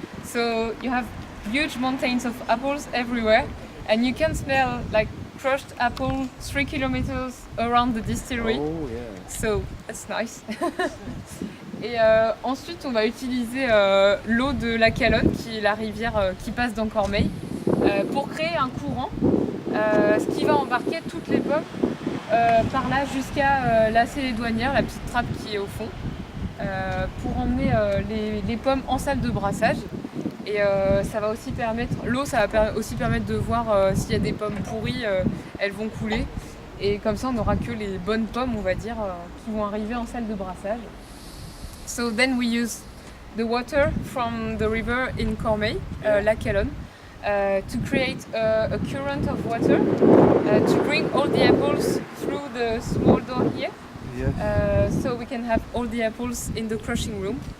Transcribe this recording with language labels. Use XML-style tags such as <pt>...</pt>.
<en>So you have huge mountains of apples everywhere, and you can smell like crushed apple 3 kilometers around the distillery. Oh, yeah. So that's nice.</en> <fr>Et ensuite, on va utiliser l'eau de la Calonne, qui est la rivière qui passe dans Cormeilles, pour créer un courant, ce qui va embarquer toutes les pommes par là jusqu'à la scellée douanière, la petite trappe qui est au fond, pour emmener les pommes en salle de brassage. Et ça va aussi permettre, l'eau, ça va aussi permettre de voir s'il y a des pommes pourries, elles vont couler. Et comme ça, on n'aura que les bonnes pommes, on va dire, qui vont arriver en salle de brassage.</fr> <en>So then we use the water from the river in Cormeilles, Lac Calonne, to create a current of water to bring all the apples through the small door here. So we can have all the apples in the crushing room.</en>